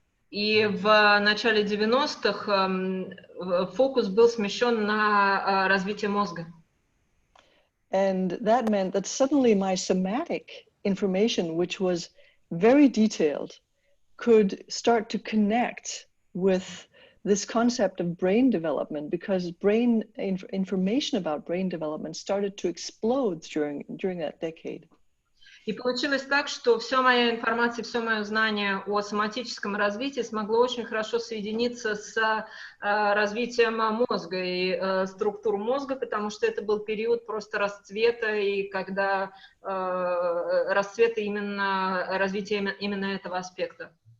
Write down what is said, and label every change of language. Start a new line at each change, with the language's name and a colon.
Russian: И в начале 90-х фокус был смещен на развитие мозга.
English: And that meant that suddenly my somatic information, which was very detailed, could start to connect with this concept of brain development, because brain information about brain development started to explode during that decade.
Russian: И получилось так, что вся моя информация, все мое знание о соматическом развитии смогло очень хорошо соединиться с развитием мозга и структур мозга, потому что это был период просто расцвета, и когда расцвета именно развития именно этого аспекта.